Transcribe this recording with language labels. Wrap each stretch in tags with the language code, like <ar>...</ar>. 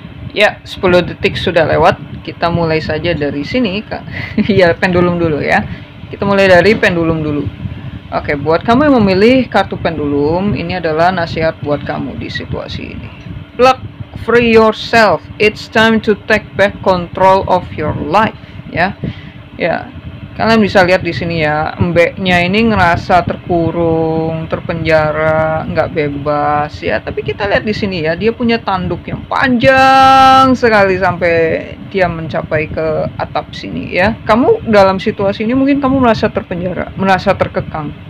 <id>Ya, 10 detik sudah lewat. Kita mulai saja dari sini, Kak. Ya, pendulum dulu ya. Kita mulai dari pendulum dulu. Oke, buat kamu yang memilih kartu pendulum, ini adalah nasihat buat kamu di situasi ini.</id> <en>Plug, free yourself. It's time to take back control of your life.</en> <id>Ya, ya. Kalian bisa lihat di sini ya, mbeknya ini ngerasa terkurung, terpenjara, nggak bebas ya. Tapi kita lihat di sini ya, dia punya tanduk yang panjang sekali sampai dia mencapai ke atap sini ya. Kamu dalam situasi ini mungkin kamu merasa terpenjara, merasa terkekang.</id>